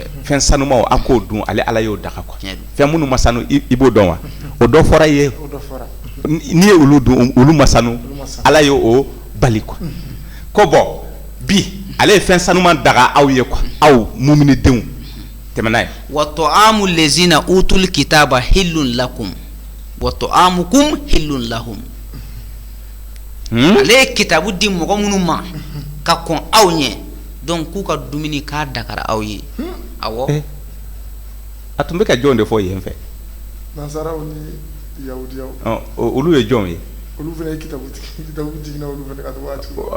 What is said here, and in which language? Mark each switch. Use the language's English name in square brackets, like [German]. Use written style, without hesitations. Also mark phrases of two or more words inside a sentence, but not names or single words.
[Bambara] fɛn sanumanw a k'o dun ale Ala y'o daga quoi fɛn minnu ma sanu i b'o dɔn wa o dɔ fɔra i ye n'i ye olu dun olu ma sanu Ala y'o bali quoi ko bɔn bi ale ye fɛn sanuman daga aw ye quoi aw muminidenw tɛmɛ n'a ye [Arabic] وطعام الذين أوتوا الكتاب حل لكم وطعامكم حل لهم [Bambara] ale ye kitabu di mɔgɔ minnu ma ka kɔn aw ɲɛ donc k'u ka dumuni k'a dagara aw ye awɔ a tun bɛ ka jɔn de fɔ yen fɛ nasaraw ni yahudiyaw olu ye jɔn ye olu fana ye kitabu jiginna olu fana ka waati